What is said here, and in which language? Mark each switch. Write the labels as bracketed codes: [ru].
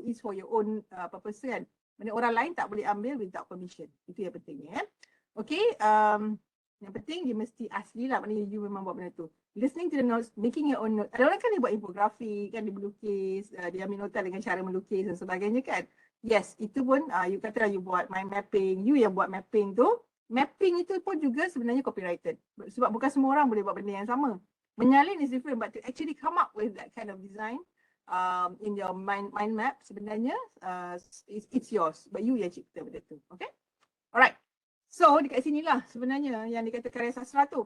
[en] It's for your own purpose [ms] kan. Maksudnya orang lain tak boleh ambil [en] without permission. [ms] Itu yang pentingnya. Okay, yang penting dia mesti asli lah, maknanya you memang buat benda tu. [en] Listening to the notes, making your own notes. [ms] Ada orang kan dia buat infografi, kan dia melukis, dia ambil nota dengan cara melukis dan sebagainya kan. Yes, itu pun you katalah you buat mind mapping, you yang buat mapping tu. Mapping itu pun juga sebenarnya copyrighted. Sebab bukan semua orang boleh buat benda yang sama. Menyalin [en] is different, but to actually come up with that kind of design in your mind map [ms] sebenarnya [en] it's yours. But [ms] you yang cipta benda tu. Okay? Alright. So dekat sinilah sebenarnya yang dikata karya sastra tu.